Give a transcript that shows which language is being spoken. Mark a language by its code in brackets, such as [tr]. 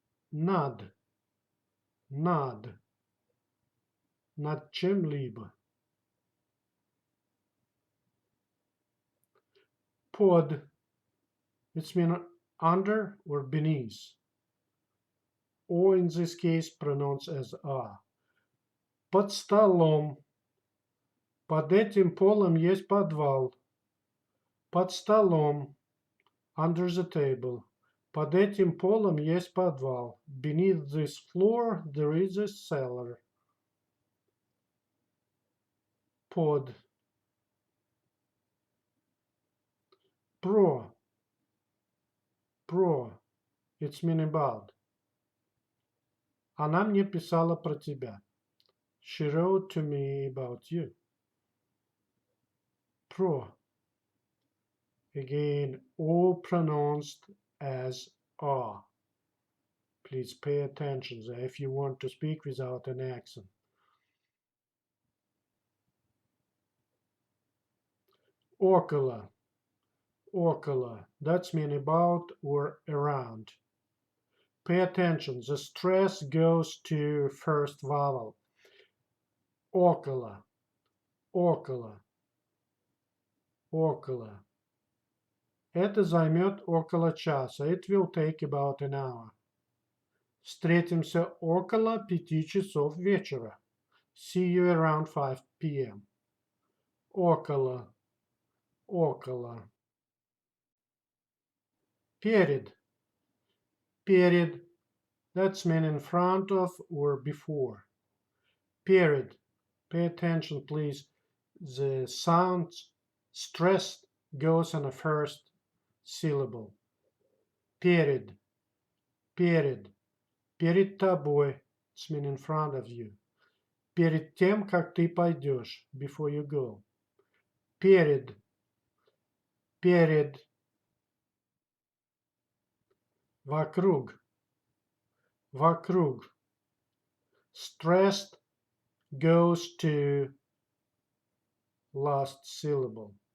[ru] Над. Над. Над чем-либо. Под. [en] It's mean under or beneath. Or in this case pronounced as a. [ru] Под столом. Под этим полом есть подвал. Под столом. [en] Under the table. [ru] Под этим полом есть подвал. [en] Beneath this floor there is a cellar. [ru] Под. Про. Про. [en] It's mean about. [ru] Она мне писала про тебя. [en] She wrote to me about you. [ru] Про. [en] Again, all pronounced as a. Please pay attention if you want to speak without an accent. [ru] Около. Около. [en] That's mean about or around. Pay attention. The stress goes to first vowel. [ru] Около. Около. Около. Это займет около часа. [en] It will take about an hour. [ru] Встретимся около 5 часов вечера. [en] See you around 5 p.m. [ru] Около. Около. Перед. Перед. [en] That's mean in front of or before. Period. Pay attention, please. The sound stressed goes on the first syllable. [ru] Перед. Перед. Перед тобой. [en] It's mean in front of you. [ru] Перед тем, как ты пойдешь. [en] Before you go. [ru] Перед. Перед. Вокруг. Вокруг. [en] Stressed goes to last syllable.